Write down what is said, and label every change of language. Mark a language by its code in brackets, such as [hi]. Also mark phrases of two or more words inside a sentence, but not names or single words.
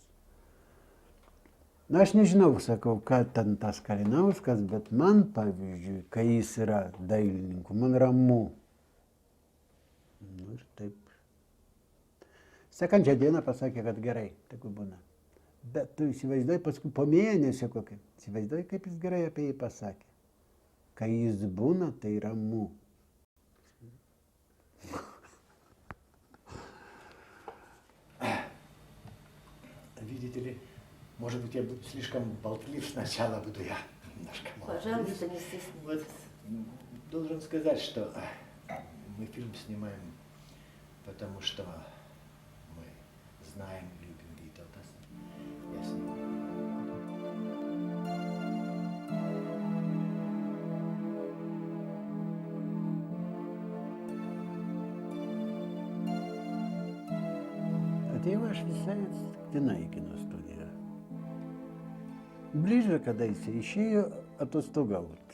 [lt] Na, aš nežinau, sakau, ką ten tas Kalinauskas, bet man, pavyzdžiui, kai jis yra dailininku, man ramu. Nu ir taip. Sekančią dieną pasakė, kad gerai, tegu būna. Bet tu įsivaizduoji, paskui po mėnesio kokį, įsivaizduoji, kaip jis gerai apie jį pasakė. Kai jis būna, tai ramu. [ru] Видите ли, может быть, я буду слишком болтлив, сначала буду я немножко молчать. Пожалуйста, не стесняйтесь. Вот, должен сказать, что мы фильм снимаем, потому что мы знаем и любим Виталдаса. Я с ним. [lt] Atėjau aš visai atsitiktinai į kino studiją. Bliža kadaise išėjo atostogauti.